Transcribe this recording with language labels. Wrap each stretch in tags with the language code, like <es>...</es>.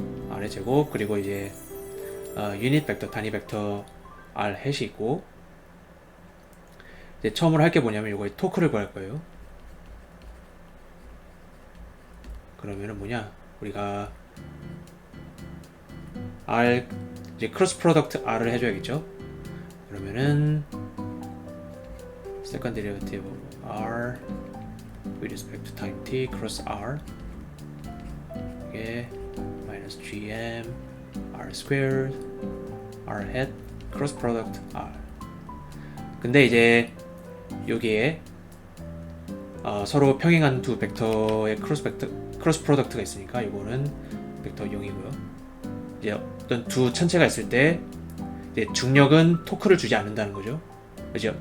<ko>r의 제곱 그리고 이제 유닛 벡터 단위 벡터 r 햇이 있고 이제 처음으로 할 게 뭐냐면 이거의 토크를 구할 거예요. 그러면은 뭐냐 우리가 r 이제 크로스 프로덕트 r을 해줘야겠죠. 그러면은</ko> <en>second derivative of r with respect to time t cross r</en> <ko>이게</ko> <en>minus gm r squared r hat cross product r.</en> <ko>근데 이제 여기에 서로 평행한 두 벡터의 크로스 프로덕트가 있으니까 이거는 벡터 0이고요. 이제 어떤 두 천체가 있을 때 이제 중력은 토크를 주지 않는다는 거죠. 그죠?</ko>